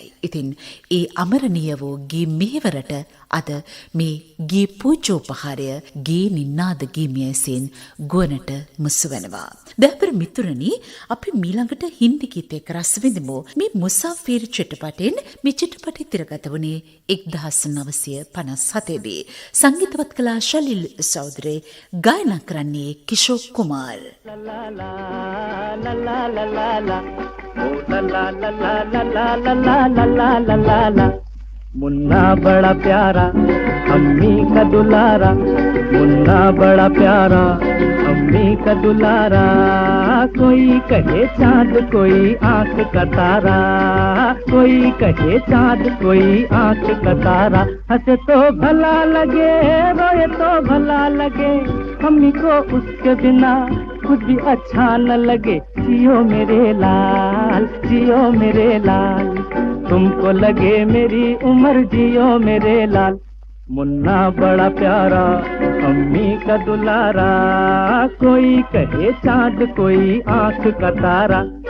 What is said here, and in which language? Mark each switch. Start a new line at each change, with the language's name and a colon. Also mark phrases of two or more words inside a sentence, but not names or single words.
Sinhala: ඉතින් ඒ අමරණීය වූ ගී මෙහෙවරට අද මේ ගී පූජෝපහාරය ගී නිනාද ගීමියසෙන් ගුවනට මුසු වෙනවා. දැපර මිතුරනි, අපි මීළඟට හින්දි ගීතයක රස විඳිමු. මේ මුසාෆිර් චිත්‍රපටයෙන් මේ චිත්‍රපටය තිරගත වුණේ 1957 දී. සංගීතවත් කළ ශලිල් සෞදරේ, ගායනා කරන්නේ කිෂෝර් කුමාර්.
Hindi: मुन्ना बड़ा प्यारा अम्मी का दुलारा, मुन्ना बड़ा प्यारा अम्मी का दुलारा, कोई कहे चाँद कोई आँख का तारा, कोई कहे चाँद कोई आँख का तारा, हंसे तो भला लगे रोए तो भला लगे, अम्मी को उसके बिना खुद भी अच्छा न लगे, जियो मेरे लाल जियो मेरे लाल, तुमको लगे मेरी उम्र जियो मेरे लाल, मुन्ना बड़ा प्यारा अम्मी का दुलारा, कोई कहे चाँद कोई आँख का तारा।